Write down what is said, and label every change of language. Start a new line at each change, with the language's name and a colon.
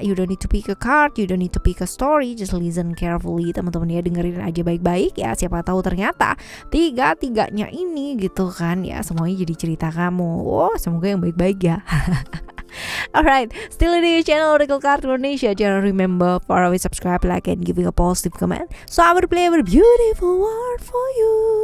English: You don't need to pick a card, you don't need to pick a story, just listen carefully
Indonesian: teman-teman ya, dengerin aja baik-baik ya. Siapa tahu ternyata tiga-tiganya ini gitu kan ya, semuanya jadi cerita kamu. Oh, semoga yang baik-baik ya.
English: Alright, still di channel Oracle Card Indonesia.
Indonesian: Jangan
English: remember for always subscribe, like, and giving a positive comment, so I will play a beautiful word for you.